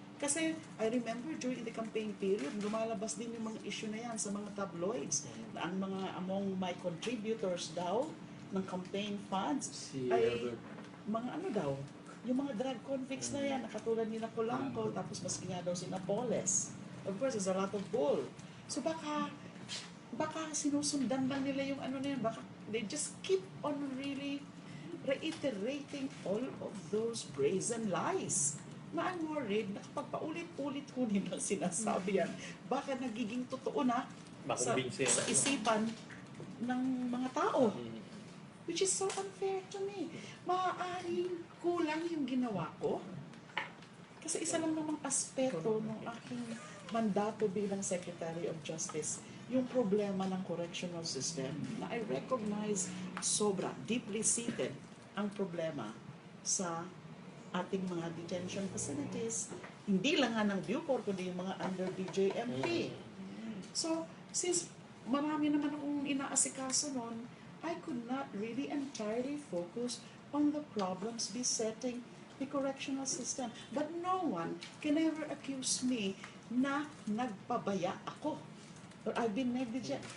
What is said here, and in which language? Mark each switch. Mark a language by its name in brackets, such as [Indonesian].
[Filipino] Kasi [English] I remember during the campaign period, [Filipino] lumalabas din yung mga issue na yan sa mga tabloids. Na ang mga among my contributors daw ng campaign funds ay mga ano daw, yung mga drug convicts na yan, nakatulad nila Polanco, tapos mas nga daw sina Poles. [English] Of course, there's a lot of bull. [Filipino] So baka sinusundan lang nila yung ano na [English] yan, baka they just keep on really reiterating all of those brazen lies. [Filipino] Na I'm worried na kapag paulit-ulit ko nilang sinasabi yan, baka nagiging totoo na sa isipan ng mga tao. [English] Which is so unfair to me. [Filipino] Maaaring kulang yung ginawa ko. Kasi isa lang namang aspeto ng aking mandato bilang Secretary of Justice, yung problema ng correctional system na [English] I recognize [Filipino] sobra, deeply seated ang problema sa ating mga detention facilities. Hindi lang nga ng Bucor, kundi yung mga under DJMP. [English] So, [Filipino] since marami naman akong inaasikaso noon, [English] I could not really entirely focus on the problems besetting the correctional system. But no one can ever accuse me na [Filipino] nagpabaya ako [English] or I've been negligent.